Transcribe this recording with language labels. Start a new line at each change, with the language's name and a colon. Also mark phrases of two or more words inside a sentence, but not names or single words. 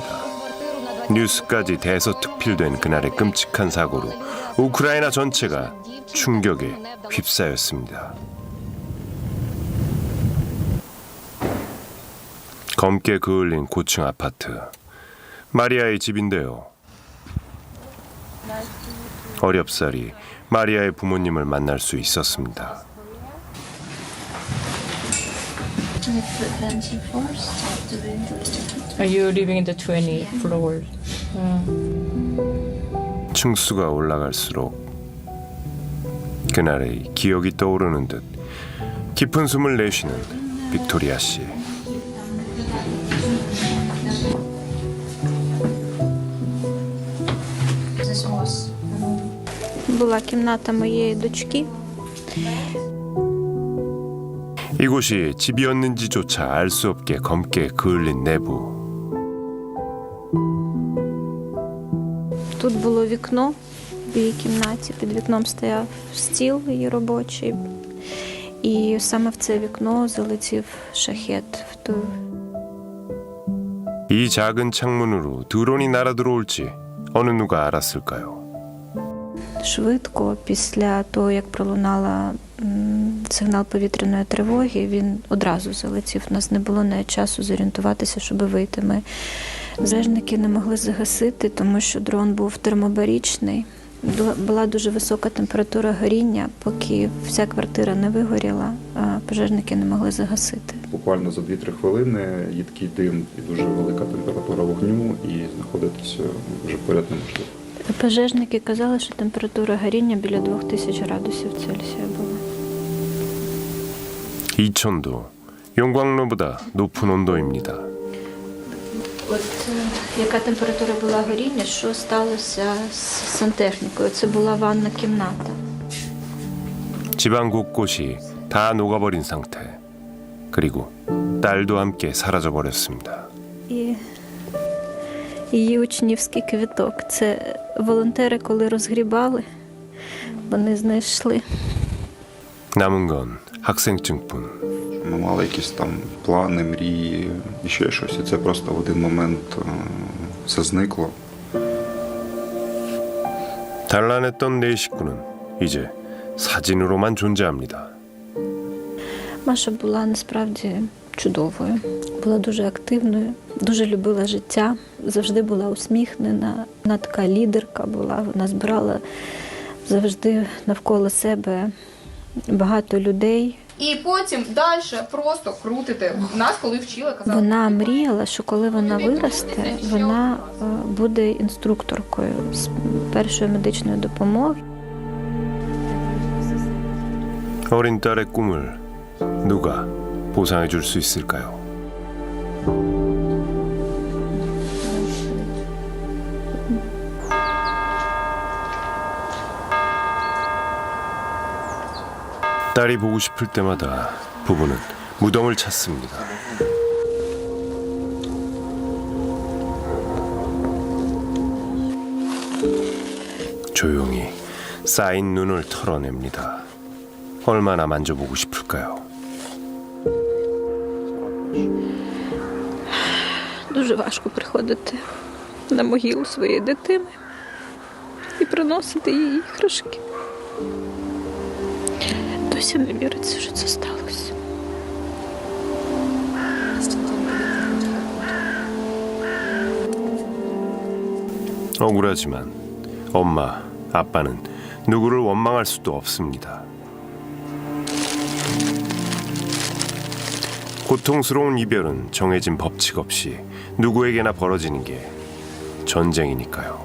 Korean: 뉴스까지 대서특필된 그날의 끔찍한 사고로 우크라이나 전체가 충격에 휩싸였습니다. 검게 그을린 고층 아파트. 마리아의 집인데요. 어렵사리 마리아의 부모님을 만날 수 있었습니다.
English: Are you living in the 20 floors?
Korean: 층수가 올라갈수록 그날의 기억이 떠오르는 듯 깊은 숨을 내쉬는 빅토리아 씨.
Ukrainian: Була кімната моєї дочки.
Korean: 이곳이 집이었는지조차 알 수 없게 검게 그을린 내부.
Ukrainian: Тут було вікно в її кімнаті. Під вікном стояв стіл її робочий. І саме в це вікно залетів шахет.
Korean: 이 작은 창문으로 드론이 날아들어올지 어느 누가 알았을까요?
Ukrainian: Швидко, після того, як пролунала сигнал повітряної тривоги, він одразу залетів. У нас не було навіть часу зорієнтуватися, щоб вийти. Ми пожежники не могли загасити, тому що дрон був термобарічний. Була дуже висока температура горіння, поки вся квартира не вигоріла, пожежники не могли загасити. Буквально за 2-3 хвилини їдкий дим і дуже велика температура вогню, і знаходитися вже поряд неможливо. Пожежники казали, що температура горіння біля 2000 градусів Цельсія була.
Korean: 이천도 용광로보다 높은 온도입니다.
Ukrainian: От яка температура була горіння, що сталося з сантехнікою? Це була ванна кімната.
Korean: 집안 곳곳이 다 녹아버린 상태. 그리고 딸도 함께 사라져 버렸습니다.
Ukrainian: І її учнівський квіток. Це волонтери, коли розгрібали, вони знайшли.
Korean: 남은 건 학생증뿐.
Ukrainian: Ми мали якісь там плани, мрії і ще щось. І це просто в один момент все зникло.
Korean: 단란했던 네 식구는 이제 사진으로만 존재합니다.
Ukrainian: Маша була насправді чудовою, була дуже активною, дуже любила життя, завжди була усміхнена. Вона така лідерка була, вона збирала завжди навколо себе багато людей. І потім далі просто крутити. Нас, коли вчили, казали. Вона мріяла, що коли вона виросте, вона буде інструкторкою з першої медичної допомоги.
Korean: 어린 딸의 꿈을 누가 보상해 줄 수 있을까요? 딸이 보고 싶을 때마다 부부는 무덤을 찾습니다. 조용히 쌓인 눈을 털어냅니다. 얼마나 만져보고 싶을까요?
Ukrainian: Дуже важко приходити на могилу своєї дитини і приносити їй іграшки. Досі не віриться, що це сталося.
Korean: 억울하지만 엄마, 아빠는 누구를 원망할 수도 없습니다. 고통스러운 이별은 정해진 법칙 없이 누구에게나 벌어지는 게 전쟁이니까요.